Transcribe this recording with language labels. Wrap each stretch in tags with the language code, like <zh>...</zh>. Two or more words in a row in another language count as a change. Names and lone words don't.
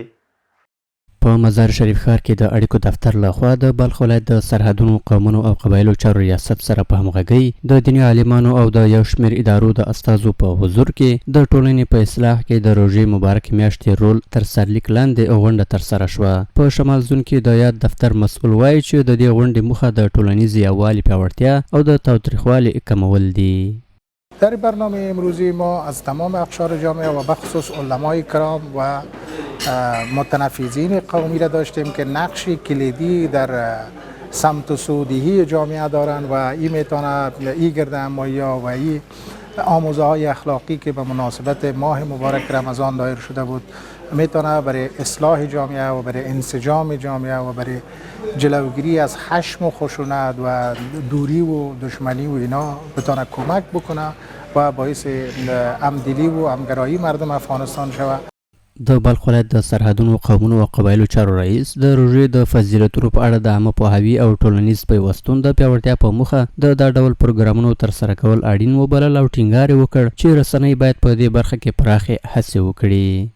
<ps>په مزار شریف ښار کې د اړیکو دفتر لخوا د بلخ ولایت د سرحدونو قومونو او قبایلو چارو ریاست سره په همغږۍ د دیني عالمانو او د یو شمېر ادارو د استازو په حضور کې د ټولنې په اصلاح کې د روژې مبارک میاشتې رول تر سرلیک لاندې غونډه ترسره شوه. په شمال زون کې د یاد دفتر مسئول وایي چې د دې غونډې موخه د ټولنیز یووالي پیاوړتیا او د تاوتریخوالي کمول دي.</ps> <fa>در برنامه امروزی ما از تمام اقشار جامعه و بخصوص علمای کرام و متنفذین قومی را داشتیم که نقشی کلیدی در سمت و سودهی جامعه دارند و این میتونه این گرد همایی و این آموزه های اخلاقی که به مناسبت ماه مبارک رمضان دایر شده بود میتونه برای اصلاح جامعه و برای انسجام جامعه و برای جلوگیری از خشم و خشونت و دوری و دشمنی و اینا بتونه کمک بکنه و باعث همدلی و همگرایی مردم افغانستان شود.</fa> <ps>د بلخ ولایت د سرحدونو قومونو او قبایلو چارو رئیس د روژې د فضیلتونو په اړه د عامه پوهاوي او ټولنیز پیوستون د پیاوړتیا په موخه د دا ډول پروګرامونو ترسره کول اړین وبلل او ټینګار وکړ چې رسنۍ باید په دې برخه کې پراخې هڅې وکړي.</ps>